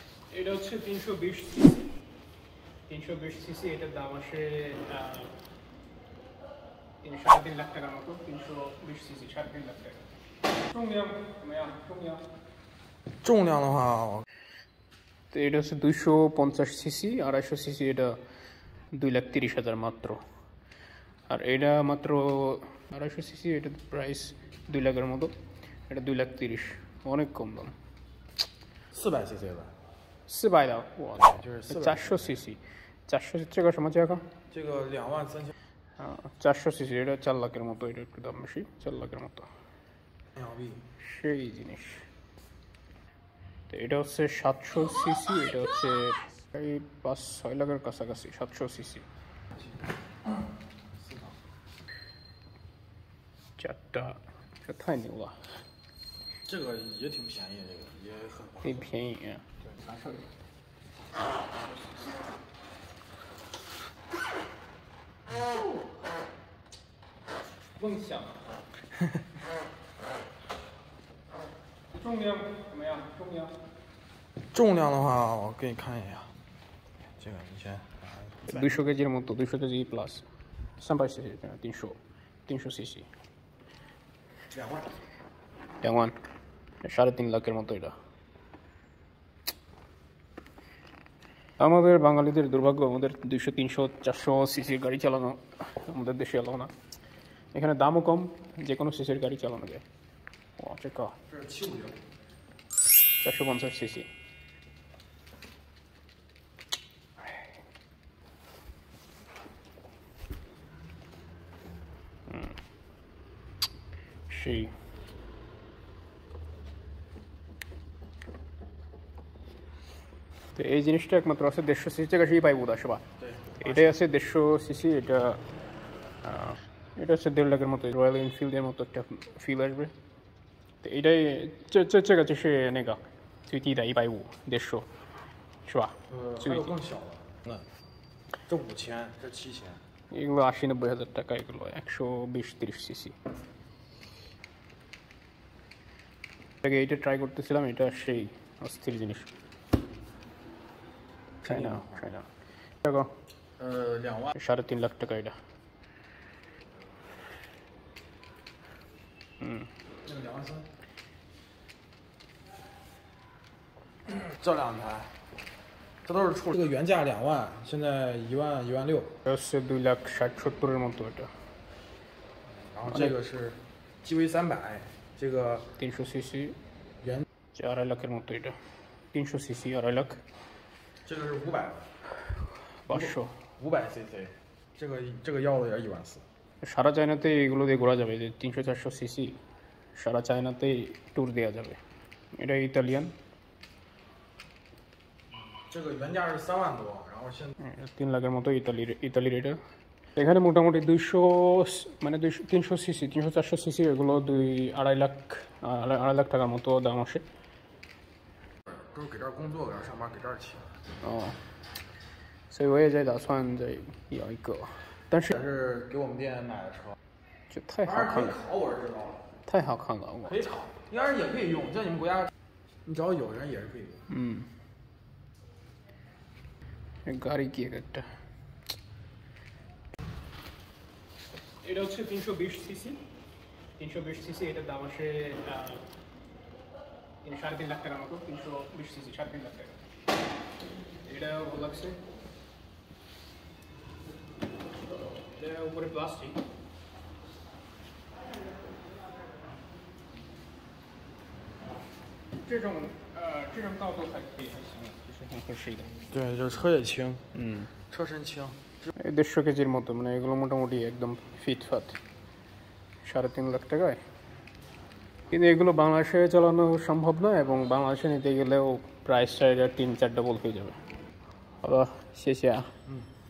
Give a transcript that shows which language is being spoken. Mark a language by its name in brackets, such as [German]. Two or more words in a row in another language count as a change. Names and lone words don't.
[Bangla] এটা হচ্ছে 320 সিসি 320 সিসি এটার দাম আসে 3.5 লাখ টাকার মতো 320 সিসি 3.5 লাখ টাকা [Chinese] 重量的话， [Bangla] তো এটা হচ্ছে 250 সিসি 250 সিসি এটা 2,30,000 মাত্র আর এটা মাত্র 250 সিসি এটা প্রাইস 2 লাখের মতো এটা 2,30,000 অনেক কম দাম [Chinese] 400 cc 吧， 400的哇就是 400 সিসি 400这个什么价格这个23000。 [Bangla] 400 সিসি এটা 4 লাখের মতো এটা একটু দাম বেশি 4 লাখের মতো সেই জিনিস তো এটা হচ্ছে 700 সিসি এটা হচ্ছে এই 5-6 লাখের কাছাকাছি 700 সিসি 4টা [Chinese] 这太牛了这个也挺便宜，这个也很挺便宜啊对，啥事儿？梦想重量怎么样重量重量的话，我给你看一下，这个你先。 [Bangla] 200 কেজির মতো 200 কেজি প্লাস 300 সিসি 300 সিসি [Chinese] 2万。 [Bangla] 2 3.5 লাখের মতো এটা আমাদের বাঙালিদের দুর্ভাগ্য আমাদের 200 300 400 সিসির গাড়ি চালানো আমাদের দেশে এলো না এখানে দামও কম যে কোনো সিসির গাড়ি চালানো যায় ও [Chinese] 这个这是750。 [Bangla] 450 সিসি সেই তো এই জিনিসটা একমাত্র আছে 150 সিসি থেকে সেই পাইবো আসবা এটাই আছে 150 সিসি এটা এটা হচ্ছে 1.5 লাখের মতো রয়্যাল এনফিল্ডের মতো একটা ফিল আসবে তো এটাই [Chinese] 这个就是那个最低的150 150是吧还有更小的，这5000，这7000。 [Bangla] এগুলো 80-90 হাজার টাকা এগুলো 120-30 সিসি আগে এটা ট্রাই করতেছিলাম এটা সেই অস্থির জিনিস চাইনা টাকা [Chinese] 2万。 [Bangla] 3.5 লাখ টাকা এটা [Chinese] 那个23000。这两台，这都是处理。这个原价2万，现在1万16000。 [Bangla] এটা হচ্ছে 2,60,70,000-এর মতো এটা [Chinese] 然后这个是 GV300，这个 [Bangla] 300 সিসি [Chinese] 原 [Bangla] 2.5 লাখের মতো এটা 300 সিসি 2.5 লাখ [Chinese] 这个是500 500 500cc，这个要的也是14000。 [Bangla] সারা চায়নাতে এগুলো দিয়ে ঘোরা যাবে যে 300-400 সিসি সারা চায়নাতেই ট্যুর দেওয়া যাবে এটা ইতালিয়ান [Chinese] 这个原价是3万多，然后现在 [Bangla] 3 লাখের মতো ইতালির এটা এখানে মোটামুটি 200 মানে 300 সিসি 300-400 সিসি এগুলো 2.5 লাখ টাকার মতো দাম আসে [Chinese] 都是给这儿工作，给这儿上班，给这儿骑。哦所以我也在打算再要一个但是这是给我们店买的车，这太好当然看了可以考，我是知道了，太好看了我可以炒，当然也可以用，在你们国家，你只要有人也是可以用。 [Bangla] গাড়ি কি একটা এটা হচ্ছে 320 সিসি 320 সিসি এটার দাম আসে 3.5 লাখ টাকার মতো 320 সিসি 3.5 লাখ টাকা এটা ভালো লাগছে এটা উপরে প্লাস্টিক [Chinese] 这种高度还可以还行就是很合适的对，这车也轻，车身轻。 [Bangla] 150 কেজির মতো মানে এগুলো মোটামুটি একদম ফিটফাট 3.5 লাখ টাকায় কিন্তু এগুলো বাংলাদেশে চালানো সম্ভব না এবং বাংলাদেশে নিতে গেলেও প্রাইসটা 3-4 ডবল হয়ে যাবে [Chinese] 好的谢谢啊